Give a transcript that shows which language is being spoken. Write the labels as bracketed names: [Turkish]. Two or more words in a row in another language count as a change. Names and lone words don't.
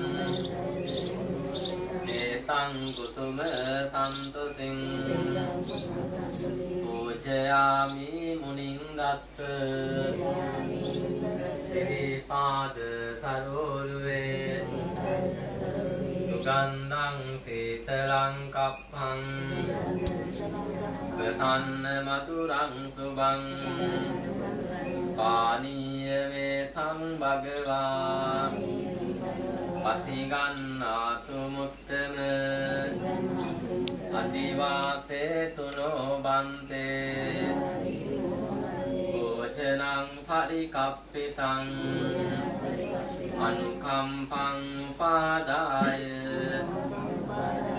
[Pali] ඒතං කුසුම සන්තසින් පූජයාමි මුනිං දස්ස සිරිපාද සරෝරුවේ සුගන්ධං සීතලං කප්පං ප්‍රසන්න මధుරං සුභං පානීය වේතං භගවා පතිගන්නාතු මුත්තම අදිවාසේ තුනෝ බන්තේ භෝජනං පරිකප්පිතං අනුකම්පං උපාදාය